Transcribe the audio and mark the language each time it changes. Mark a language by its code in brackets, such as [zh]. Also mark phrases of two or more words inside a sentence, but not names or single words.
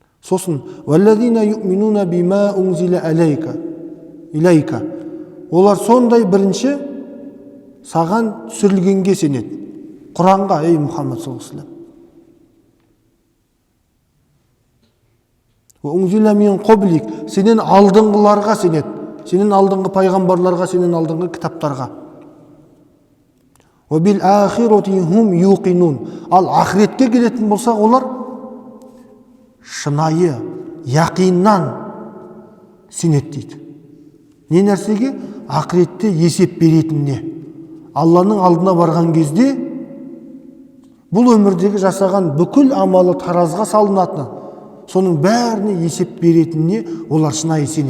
[ar] Сосын والذين يؤمنون بما أنزل إليك. [kk] Олар сондай бірінші саған түсірілгенге сенеді. Құранға, ей Мұхаммед [ar] صلى الله عليه وسلم. أنزل من قبلك, [kk] сенен алдыңғыларға сенеді. Сенен алдыңғы пайғамбарларға, сенен алдыңғы кітаптарға. [ar] وبالآخرة هم يوقنون. [kk] Ал ақиретке келетін болсақ, олар шынайы, яқиннан сенеді дейді. Не нәрсеге? Ақиретте есеп беретініне. Алланың алдына барған кезде бұл өмірдегі жасаған бүкіл амалы таразға салынатыны, соның бәріне есеп беретініне олар шынайы сенеді.